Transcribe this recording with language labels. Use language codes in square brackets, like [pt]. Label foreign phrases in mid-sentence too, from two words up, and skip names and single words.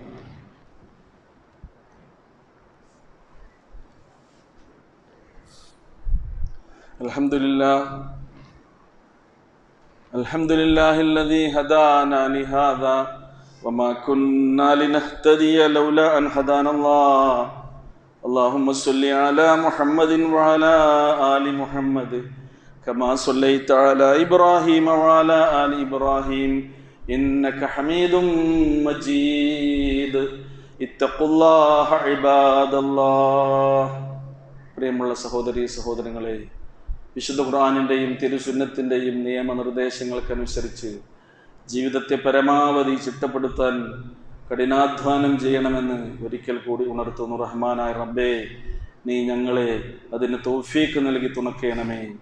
[ar] الحمد لله الذي هدانا لهذا وما كنا لنهتدي لولا أن هدانا الله. اللهم صل على محمد وعلى آل محمد كما صليت على إبراهيم وعلى آل إبراهيم إنك حميد مجيد. اتقوا الله عباد الله. [ml] പ്രിയമുള്ള സഹോദരീ സഹോദരങ്ങളെ, വിശുദ്ധ ഖുർആനിൻ്റെയും തിരുസുന്നത്തിൻ്റെയും നിയമനിർദ്ദേശങ്ങൾക്കനുസരിച്ച് ജീവിതത്തെ പരമാവധി ചിട്ടപ്പെടുത്താൻ കഠിനാധ്വാനം ചെയ്യണമെന്ന് ഒരിക്കൽ കൂടി ഉണർത്തുന്നു. റഹ്മാനായ റബ്ബേ, നീ ഞങ്ങളെ അതിന് തൗഫീഖ് നൽകി തുണക്കേണമേ.